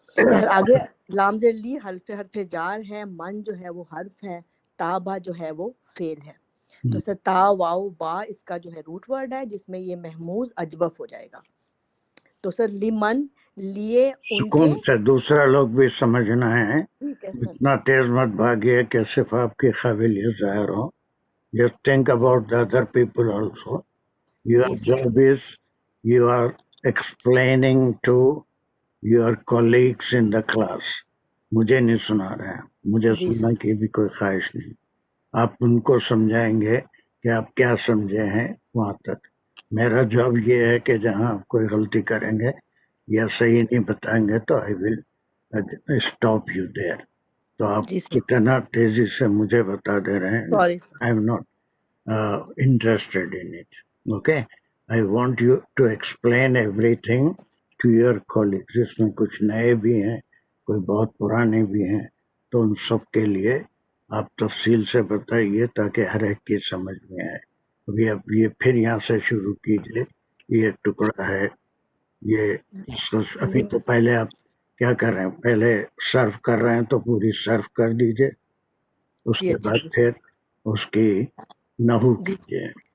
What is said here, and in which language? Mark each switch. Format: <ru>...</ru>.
<hi>Sir आगे लामज़ेर ली हर्फ jar है, मन जो है वो हर्फ है, ताबा जो है वो फेल है। तो सर ता वाव बा इसका जो है रूट वर्ड है जिसमें ये महमूज अजवफ हो जाएगा। तो सर लिमन लिए उनके, सुकून से दूसरा लोग भी समझना है, ठीक है सर। इतना तेज मत भागिए कि सिर्फ आपकी काबिलियत ज़ाहिर हो।</hi> <en>Just think about the other people also. Your</en> <hi>ji sir.</hi> <en>job is you are explaining to your colleagues in the class.</en> <hi>मुझे नहीं सुना रहे हैं, मुझे जी सुनने की भी कोई ख्वाहिश नहीं। आप उनको समझाएंगे कि आप क्या समझे हैं वहाँ तक। मेरा जॉब ये है कि जहाँ आप कोई गलती करेंगे या सही नहीं बताएंगे तो</hi> <en>I will stop you there.</en> <hi>तो आप जी सर। इतना तेजी से मुझे बता दे रहे हैं,</hi> <en>Sorry I am not interested in it. Okay, I want you to explain everything to your colleagues.</en> <hi>इसमें कुछ नए भी हैं, कोई बहुत पुराने भी हैं, तो उन सब के लिए आप तफसील से बताइए ताकि हर एक की समझ में आए। अभी अब ये फिर यहाँ से शुरू कीजिए। ये एक टुकड़ा है, ये इसको अभी तो पहले आप क्या कर रहे हैं, पहले सर्व कर रहे हैं तो पूरी सर्व कर दीजिए, उसके बाद फिर उसकी नहू कीजिए।</hi>